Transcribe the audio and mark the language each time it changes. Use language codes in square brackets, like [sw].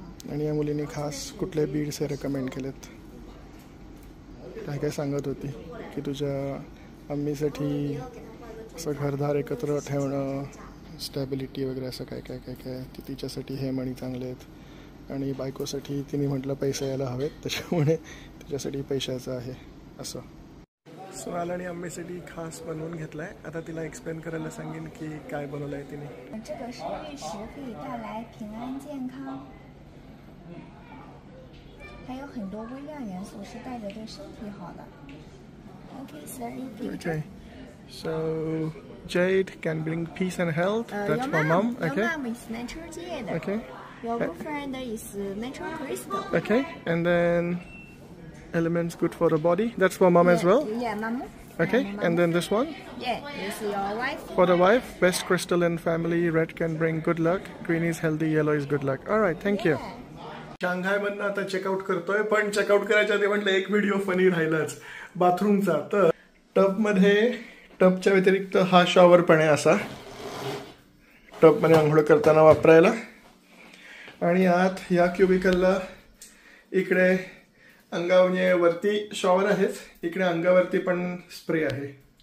[mr] आणि या मुलीने खास कुठले बीड्स हे रेकमेंड केलेत. काय सांगत होती की तुझ्या आम्मीसाठी असं घरदार एकत्र ठेवणं, स्टॅबिलिटी वगैरे असं काय काय काय काय ती तिच्यासाठी हे मणी चांगले आहेत. आणि बायकोसाठी तिने म्हटलं पैसे यायला हवेत, त्याच्यामुळे तिच्यासाठी पैशाचं आहे असं. सोनाल आणि आम्मीसाठी खास बनवून घेतलाय. आता तिला एक्सप्लेन करायला सांगेन की काय बनवलंय तिने. [zh] 这个是玉石，可以带来平安健康，还有很多微量元素是带着对身体好的。 [en] Okay, sir. Okay, so jade can bring peace and health. That's for mom. Okay. Your mom is natural jade. Okay. Your boyfriend is natural crystal. Okay, and then elements good for the body. That's for mom as well. Yeah, mom. Okay, and then this one? Yeah, this is your wife. For the wife, best crystal in family. Red can bring good luck. Green is healthy. Yellow is good luck. All right, thank you. [mr] Shanghai मधनं आता checkout करतोय, पण checkout करायच्या आधी म्हटलं एक video funny राहिलाच बाथरूमचा. तर टबमध्ये टबच्या व्यतिरिक्त हा शॉवर पण आहे असा, टबमध्ये आंघोळ करताना वापरायला. आणि आत या क्युबिकलला इकडे अंगावर वरती शॉवर आहेच, इकडे अंगावरती पण स्प्रे आहे.